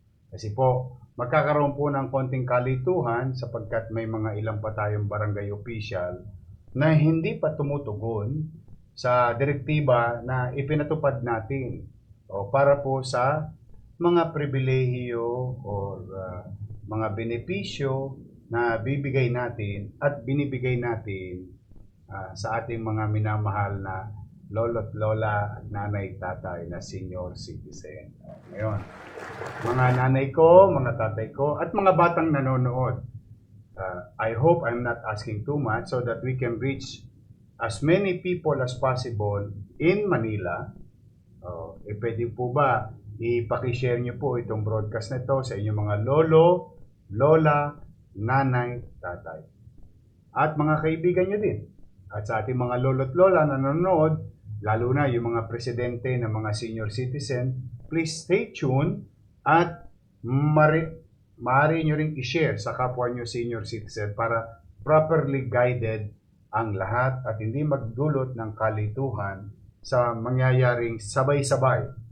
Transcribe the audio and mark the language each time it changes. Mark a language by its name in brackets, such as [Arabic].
[Filipino] Kasi po, magkakaroon po ng konting kalituhan sapagkat may mga ilang pa tayong barangay official na hindi pa tumutugon sa direktiba na ipinatupad natin o para po sa mga pribilehiyo o mga benepisyo na bibigay natin at binibigay natin sa ating mga minamahal na lolo't lola at nanay tatay na senior citizen. Ngayon, mga nanay ko, mga tatay ko, at mga batang nanonood, [English] I hope I'm not asking too much so that we can reach as many people as possible in Manila. [Filipino] Pwede po ba ipakishare nyo po itong broadcast na ito sa inyong mga lolo, lola, nanay, tatay. At mga kaibigan nyo din. At sa ating mga lolo't lola na nanonood, lalo na yung mga presidente ng mga senior citizen, [English] please stay tuned [Filipino] at maaari nyo ring i-share sa kapwa nyo senior citizen para [English] properly guided [Filipino] ang lahat at hindi magdulot ng kalituhan sa mangyayaring sabay-sabay